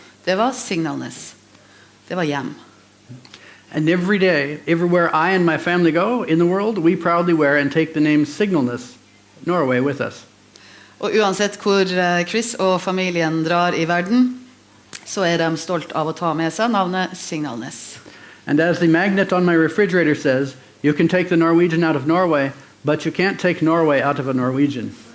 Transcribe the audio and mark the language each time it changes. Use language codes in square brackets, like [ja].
[no] Det var Signalness. Det var hjem. [en] And every day, everywhere I and my family go in the world, we proudly wear and take the name Signalness, Norway, with us. [no] Og uansett hvor Chris og familien drar i verden, så de stolt av å ta med seg navnet Signalness. [en] And as the magnet on my refrigerator says, you can take the Norwegian out of Norway, but you can't take Norway out of a Norwegian.